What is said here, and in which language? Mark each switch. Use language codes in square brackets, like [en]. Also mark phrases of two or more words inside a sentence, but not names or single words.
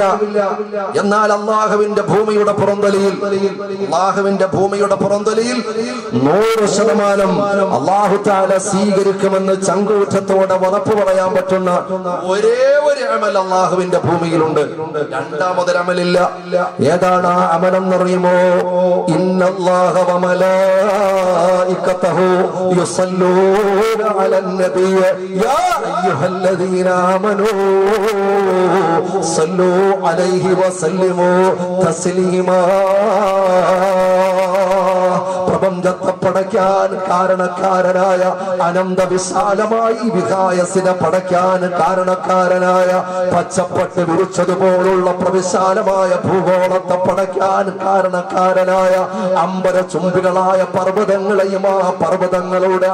[ml] എന്നാൽ അള്ളാഹുവിന്റെ ഭൂമിയുടെ പുറന്തലിയിൽ 100% [ar] الله تعالى [ml] സ്വീകരിക്കുമെന്ന് ചങ്കൂറ്റത്തോടെ ഉറപ്പ് പറയാൻ പറ്റുന്ന ഒരേ ഒരു അമൽ അള്ളാഹുവിന്റെ ഭൂമിയിലുണ്ട്. രണ്ടാമതൊരു അമലില്ല. ഏതാണ് ആ അമലെന്നറിയുമോ? [ar] ഇന്നല്ലാഹ وملائكته يصلون على النبي يا أيها الذين آمنوا صلوا عليه وسلموا تسليما. [ml] പ്രപഞ്ചത്തെ പടയ്ക്കാൻ കാരണക്കാരനായ, അനന്ത വിശാലമായി വിഹായസിനെ പടയ്ക്കാൻ കാരണക്കാരനായ, പച്ചപ്പട്ട് വിരിച്ചതുപോലുള്ള പ്രവിശാലമായ ഭൂഗോളത്തെ പടയ്ക്കാൻ കാരണക്കാരനായ, അമ്പര ചുംബികളായ പർവ്വതങ്ങളെയും ആ പർവ്വതങ്ങളുടെ